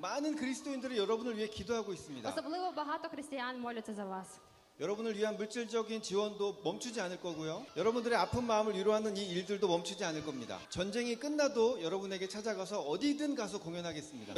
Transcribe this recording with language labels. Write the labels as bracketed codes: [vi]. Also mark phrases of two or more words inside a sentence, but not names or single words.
[ko] 많은 그리스도인들이 여러분을 위해 기도하고 있습니다. [uk] Особливо багато християн моляться за вас. [ko] 여러분을 위한 물질적인 지원도 멈추지 않을 거고요. 여러분들의 아픈 마음을 위로하는 이 일들도 멈추지 않을 겁니다. 전쟁이 끝나도 여러분에게 찾아가서 어디든 가서 공연하겠습니다.